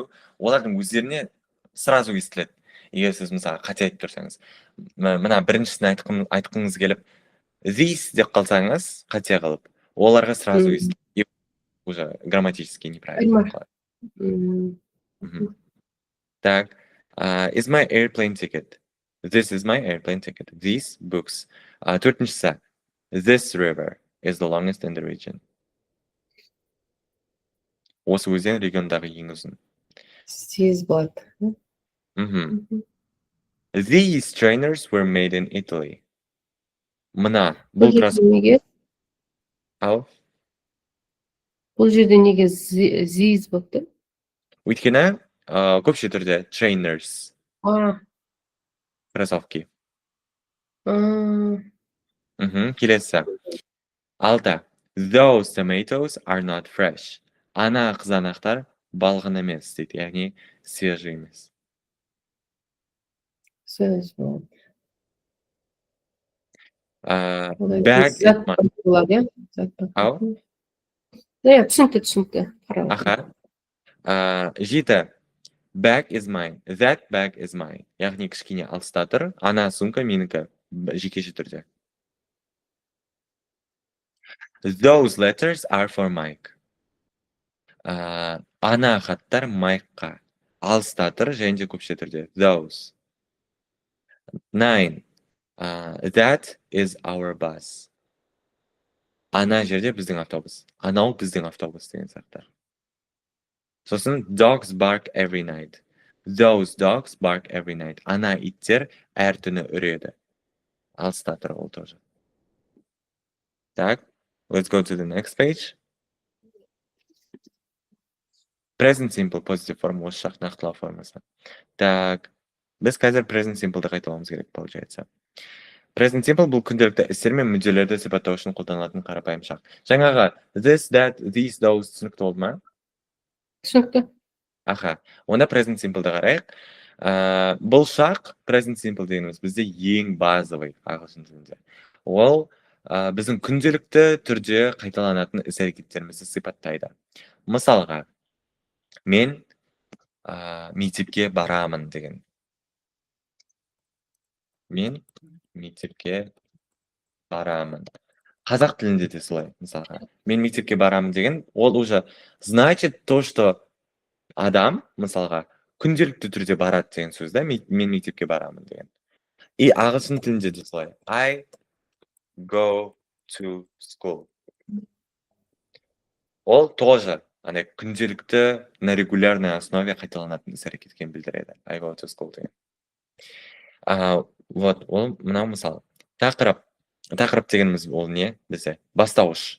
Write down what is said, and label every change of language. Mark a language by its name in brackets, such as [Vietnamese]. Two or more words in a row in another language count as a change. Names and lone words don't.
[Kazakh] Олардың өздеріне сразу естіледі. Егер сіз мысалы қате айтып тұрсаңыз, мына біріншісін айтқыңыз келіп, these деп қалсаңыз, қате қылып, оларға сразу естіледі. [Russian] Уже грамматически неправильно қалады. [Kazakh] Так, [English] is my airplane ticket. This is my airplane ticket. These books. Төртіншісі, this river is the longest in the region. [Kazakh] Осы өзен региондағы ең ұзын. Зиз болады. [English] These trainers were made in Italy. [Kazakh] Мына, Бұл жерде неге зиз болыпты? Өйткені көпше түрде trainers. Кроссовки. Келесі. Алты. [English] Those tomatoes are not fresh. [Kazakh] Ана қызанақтар балғын емес дейді, яғни свежий емес. Сөз болады. [English] Bag is mine. [Kazakh] Түсінікті. Жеті. [English] Bag is mine. That bag is mine. [Kazakh] Яғни кішкене алыста тұр. Ана сумка менікі жекеше түрде. [English] Those letters are for Mike. [Kazakh] Ана хаттар Майкқа. Алыста тұр және де көпше түрде. [English] Those. 9. That is our bus. [Kazakh] Ана жерде біздің автобус. Анау біздің автобус деген сақтар. [English] Сосын dogs bark every night. Those dogs bark every night. [Kazakh] Ана иттер әр түні үреді. Алыста тұр ол тоже. Так, [English] let's go to the next page. Present simple positive form [Kazakh] осы жақ нақтылау формасы. Так, біз қазір [English] present simple'ды [Kazakh] қайталамыз керек получается. [English] Present simple [Kazakh] бұл күнделікті істер мен мүдделерді сипаттау үшін қолданылатын қарапайым шақ. Жаңағы [English] this, that, these, those [Kazakh] түсінікті болды ма? Түсінікті. Онда present simple'ды қарайық. Бұл шақ [English] present simple [Kazakh] дегеніміз бізде ең базовый ағылшын тілінде. Ол біздің күнделікті түрде қайталанатын іс-әрекеттерімізді сипаттайды. Мысалға, мен мектепке барамын деген. Мен мектепке барамын. Қазақ тілінде де солай, мысалға. Мен мектепке барамын деген, ол [Russian] уже значит то, что [Kazakh] адам, мысалға, күнделікті түрде барады деген сөз да, мен мектепке барамын деген. И ағылшын тілінде де солай. [English] I go to school. [Kazakh] Ол тоже күнделікті [Russian] на регулярной основе [Kazakh] қайталанатын іс-әрекеткен білдіреді. [English] I go to school [Kazakh] деген. Вот, ол мынау мысал. Тақырып дегеніміз ол не? Бізде бастауыш.